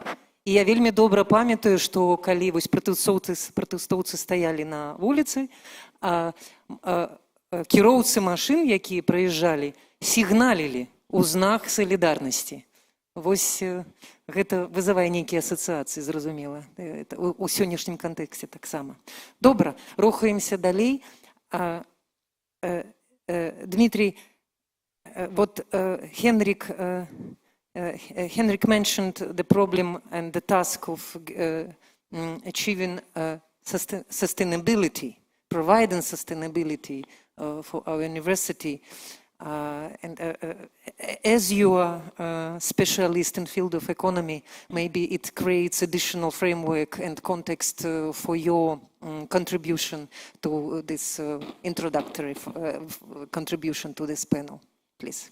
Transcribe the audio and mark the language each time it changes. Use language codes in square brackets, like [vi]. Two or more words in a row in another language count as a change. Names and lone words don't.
[be] І я вельмі добра памятаю, што калі вось пратэстоўцы стаялі на вуліцы, кіроўцы машын, якія праязджалі, сігналілі ў знак салідарнасці. Вось гэта вызывае нейкія асацыяцыі, зразумела. У сённяшнім кантэксце таксама. Добра, рухаемся далей. [en] Дмітрий, вот Henrik mentioned the problem and the task of achieving sustainability providing sustainability for our university. As you are a specialist in field of economy, maybe it creates additional framework and context for your contribution to this introductory contribution to this panel, please.